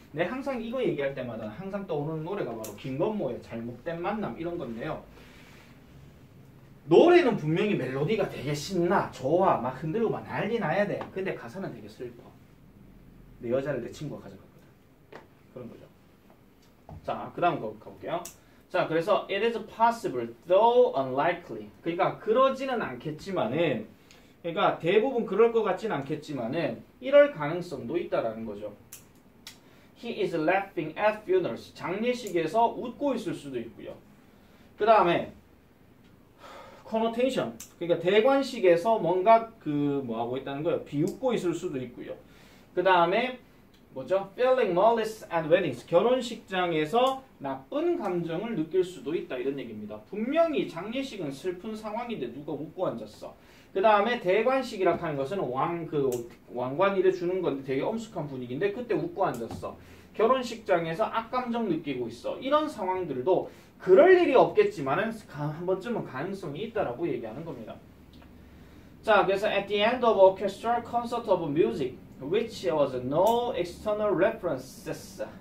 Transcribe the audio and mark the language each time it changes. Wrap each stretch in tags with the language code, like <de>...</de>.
<ko>네, 항상 이거 얘기할 때마다 항상 떠오르는 노래가 바로 김건모의 잘못된 만남 이런 건데요. 노래는 분명히 멜로디가 되게 신나, 좋아, 막 흔들고 막 난리 나야 돼. 근데 가사는 되게 슬퍼. 내 여자를 내 친구가 가져갔거든. 그런 거죠. 자, 그 다음 거 가볼게요. 자, 그래서</ko> <en>it is possible, though unlikely.</en> <ko>그러니까 그러지는 않겠지만은, 그러니까 대부분 그럴 것 같지는 않겠지만은 이럴 가능성도 있다라는 거죠.</ko> <en>He is laughing at funerals.</en> <ko>장례식에서 웃고 있을 수도 있고요. 그 다음에 connotation. 그러니까 대관식에서 뭔가 뭐 하고 있다는 거예요. 비웃고 있을 수도 있고요. 그 다음에 뭐죠?</ko> <en>Feeling malice at weddings.</en> <ko>결혼식장에서 나쁜 감정을 느낄 수도 있다 이런 얘기입니다. 분명히 장례식은 슬픈 상황인데 누가 웃고 앉았어. 그 다음에 대관식이라 하는 것은 왕관이래 주는 건데 되게 엄숙한 분위기인데 그때 웃고 앉았어. 결혼식장에서 악감정 느끼고 있어. 이런 상황들도 그럴 일이 없겠지만은 한 번쯤은 가능성이 있다라고 얘기하는 겁니다. 자, 그래서</ko> <en>at the end of orchestral concert of music, which was no external references.</en>